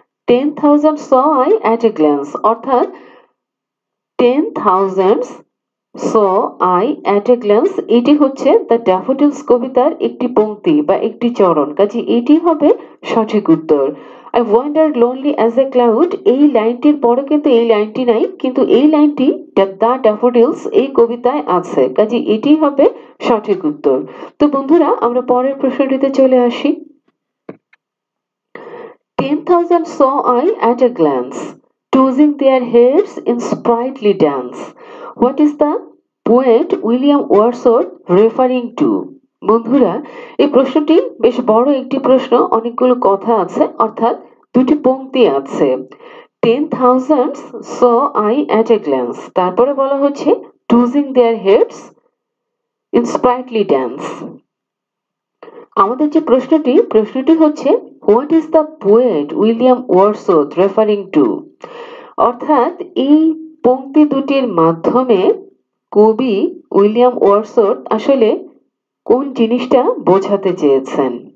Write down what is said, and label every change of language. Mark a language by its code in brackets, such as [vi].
[en] 10,000 saw I at a glance, [bn] অর্থাৎ 10,000 saw I at a glance এটি হচ্ছে the daffodils কবিতার একটি পংক্তি বা একটি চরণ, কাজে এটি হবে সঠিক উত্তর। [en] I wandered lonely as a cloud [bn] এই লাইনটির পরে কিন্তু এই লাইনটি নাই, কিন্তু এই লাইনটি দ্য ড্যাফোডিলস এই কবিতায় আছে, কাজে এটি হবে সঠিক উত্তর। তো বন্ধুরা আমরা পরের প্রশ্নটিতে চলে আসি। [en] 10,000 saw I at a glance, tossing their heads in sprightly dance. What is the poet William Wordsworth referring to? [bn] বন্ধুরা এই প্রশ্নটি বেশ বড় একটি প্রশ্ন, অনেকগুলো কথা আছে, অর্থাৎ দুটি পংক্তি আছে। [en] 10,000 saw I at a glance, [bn] তারপরে বলা হচ্ছে [en] tossing their heads in sprightly dance। [bn] আমাদের যে প্রশ্নটি হচ্ছে [en] what is the poet William Wordsworth referring to, [bn] অর্থাৎ এই পংক্তি দুটির মাধ্যমে কবি উইলিয়াম ওয়ার্ডসওয়ার্থ আসলে কোন জিনিসটা বোঝাতে চেয়েছেন।